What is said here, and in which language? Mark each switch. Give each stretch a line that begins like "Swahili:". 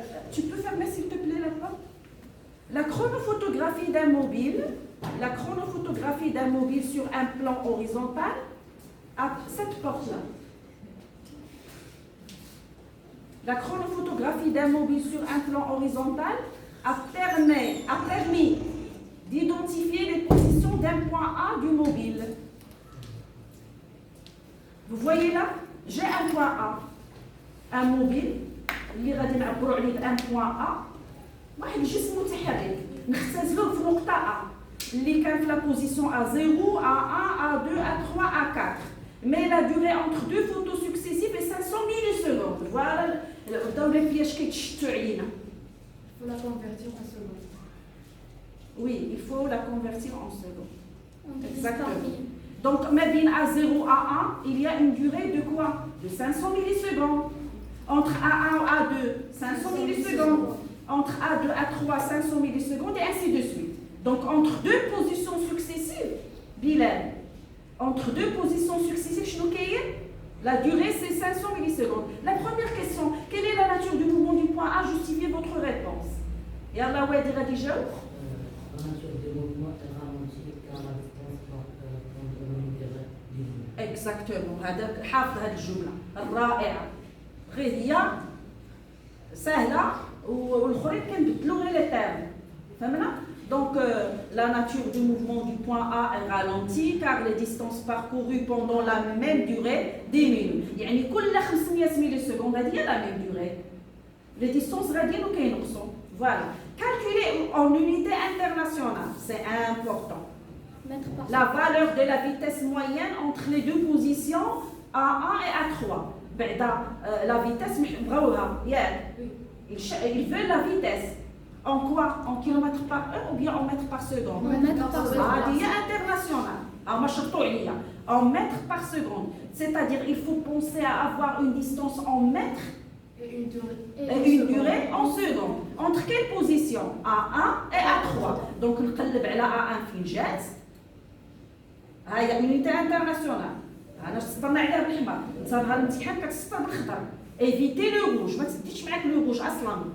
French: Tu peux fermer s'il te plaît la porte? La chronophotographie d'un mobile, sur un plan horizontal, à cette porte-là. La chronophotographie d'un mobile sur un plan horizontal a permis d'identifier les positions d'un point A du mobile. Vous voyez là? J'ai un point A, un mobile,
Arabic: اللي غادي نعبروا عليه بان بوان ا واحد الجسم متحرك نختزلوه في نقطه ا اللي كان في لا بوزيسيون ا 0 ا 1 ا 2 ا 3 ا 4
French: mais la durée entre deux photos successives est 500 millisecondes. Voilà dans les pièges
Arabic: كيتشتوا علينا.
French: Il faut la convertir en secondes. Oui, il faut la convertir en secondes. Exactement. Donc
Arabic: ما بين
French: a 0 a 1 il y a une durée de quoi? De 500 millisecondes. Entre A1 et A2, 500 millisecondes. Entre A2 et A3, 500 millisecondes, et ainsi de suite. Donc, entre deux positions successives, Bilal, entre deux positions successives, la durée, c'est 500 millisecondes. La première question, quelle est la nature du mouvement du point A? Justifiez votre réponse. Et Allah, ouais, dira déjà. La nature du mouvement est ralentie car la distance prendre une durée diminue. Exactement.
Arabic: هذا حافظ هذه الجملة الرائعة. غير هي سهله والاخرين كنبدلوا غير لي تيرم فهمنا
French: donc la nature du mouvement du point A est ralentie car les distances parcourues pendant la même durée
Arabic: diminuent يعني كل 500 مليسكوند هذه هي la même durée les distances غاديين وكينقصوا voilà
French: calculer en unité internationale c'est important la valeur de la vitesse moyenne entre les deux positions A1 et A3
Arabic: بعدا
French: la vitesse
Arabic: بغاوها ياك
French: ils veulent la vitesse En quoi? En kilomètres par heure ou bien en mètres par seconde? En mètres par seconde.
Arabic: هذه internationale. ما شرطوا عليا.
French: En mètres par seconde. C'est-à-dire il faut penser à avoir une distance en mètres Et une durée. et une durée en secondes. Entre quelle position? A1 et A3. Donc
Arabic: نقلب على A1 فين جات. هاي unité internationale. انا سطرنا عليها بالحمر. نهار الامتحان كتسطر بالخضر.
French: Éviter le rouge.
Arabic: ما تديش معاك
French: le rouge
Arabic: اصلا.